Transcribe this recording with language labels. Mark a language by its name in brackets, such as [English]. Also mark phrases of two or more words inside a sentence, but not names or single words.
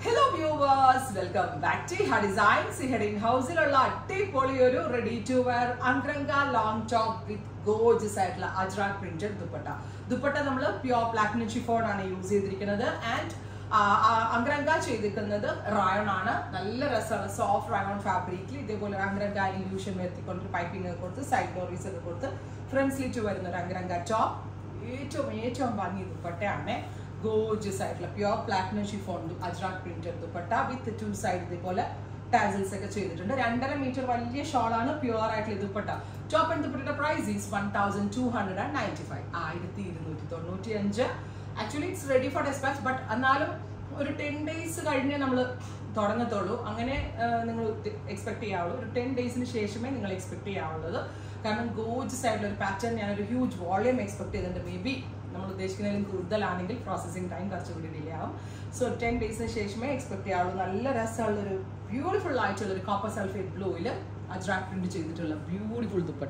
[English] viewers, welcome back to Iha Designs. Here in house ready to wear Angranga long top with gorgeous Ajrak printed dupatta. [Malayalam] ദുപ്പട്ട നമ്മൾ [English] pure platinum chiffon [Malayalam] ആണ് യൂസ് ചെയ്തിരിക്കുന്നത് ആൻഡ് അംഗ്രംഗ ചെയ്തിരിക്കുന്നത് റയോൺ ആണ്. നല്ല രസന [English] soft rayon fabric [Malayalam] ഇൽ ഇതുപോലെ അംഗ്രംഗ ഇല്യൂഷൻ വർത്തികൊണ്ട് പൈപ്പിങ് ഒക്കെ കൊടുത്തു [English] side doors [Malayalam] ഒക്കെ കൊടുത്തു [English] front slit [Malayalam] വരുന്ന അംഗ്രംഗ ടോപ്പ് ഏറ്റവും ഭംഗി ദുപ്പട്ടയാണ്. [English] Gorgeous pure platinum chiffon Ajrak printed dupatta with two sides [Malayalam] ഇതുപോലെ ടാസ്സൽസ് ഒക്കെ ചെയ്തിട്ടുണ്ട് [English] 2.5 meter [Malayalam] വലിയ ഷോൾ ആണ് പ്യുവർ ആയിട്ടുള്ള ദുപ്പട്ട. [English] Top and dupatta price is 1295 1295. Actually it's ready for dispatch [Malayalam] but എന്നാലും ഒരു 10 days കഴിഞ്ഞേ നമ്മൾ തുടങ്ങത്തുള്ളൂ. അങ്ങനെ നിങ്ങൾ എക്സ്പെക്ട് ചെയ്യാവുള്ളൂ. ഒരു 10 ഡേയ്സിന് ശേഷമേ നിങ്ങൾ എക്സ്പെക്ട് ചെയ്യാവുള്ളത്. കാരണം ഗോർജിയസ് ആയിട്ടുള്ള ഒരു പാറ്റേൺ ഞാനൊരു [English] huge volume expect [Malayalam] ചെയ്തിട്ടുണ്ട്. [English] may be [Malayalam] നമ്മൾ ഉദ്ദേശിക്കുന്നതിലും കൂടുതലാണെങ്കിൽ [English] processing time [Malayalam] കുറച്ചുകൂടി ഡിലേ ആവും. സോ 10 ഡേയ്സിന് ശേഷമേ എക്സ്പെക്ട് ചെയ്യാവുള്ളൂ. നല്ല രസമുള്ളൊരു ബ്യൂട്ടിഫുൾ ആയിട്ടുള്ളൊരു [English] copper sulphate [Malayalam] ബ്ലൂവിൽ അജ്രാക് പ്രിന്റ് ചെയ്തിട്ടുള്ള ബ്യൂട്ടിഫുൾ ദുപ്പട്ട.